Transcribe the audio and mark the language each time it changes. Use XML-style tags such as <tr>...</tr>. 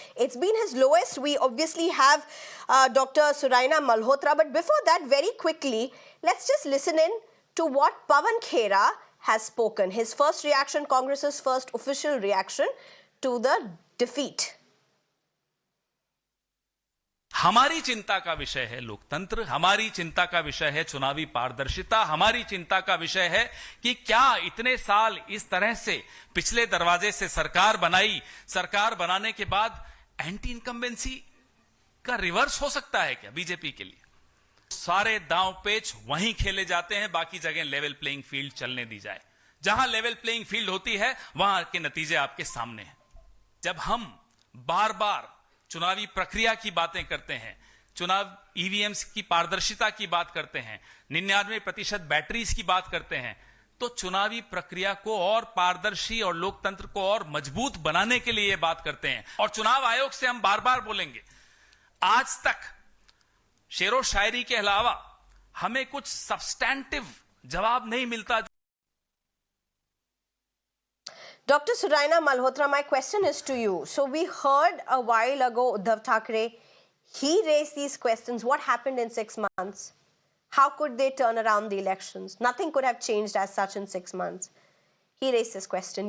<en>It's been his lowest. We obviously have Dr. Suraina Malhotra. But before that, very quickly, let's just listen in to what Pawan Khera has spoken. His first reaction, Congress's first official reaction to the defeat.</en> <hi>हमारी चिंता का विषय है लोकतंत्र, हमारी चिंता का विषय है चुनावी पारदर्शिता, हमारी चिंता का विषय है कि क्या इतने साल इस तरह से पिछले दरवाजे से सरकार बनाई, सरकार बनाने के बाद एंटी इनकम्बेंसी का रिवर्स हो सकता है क्या बीजेपी के लिए? सारे दांव पेच वहीं खेले जाते हैं, बाकी जगह लेवल प्लेइंग फील्ड चलने दी जाए. जहां लेवल प्लेइंग फील्ड होती है वहां के नतीजे आपके सामने हैं. जब हम बार बार चुनावी प्रक्रिया की बातें करते हैं, चुनाव ईवीएम्स की पारदर्शिता की बात करते हैं, 99% बैटरीज की बात करते हैं, तो चुनावी प्रक्रिया को और पारदर्शी और लोकतंत्र को और मजबूत बनाने के लिए ये बात करते हैं. और चुनाव आयोग से हम बार बार बोलेंगे, आज तक शेरो शायरी के अलावा हमें कुछ सब्सटैंटिव जवाब नहीं मिलता.</hi> <en>Dr. Suraina Malhotra, my question is to you. So we heard a while ago Uddhav Thackeray, he raised these questions. What happened in 6 months? How could they turn around the elections? Nothing could have changed as such in 6 months. He raised this question.</en>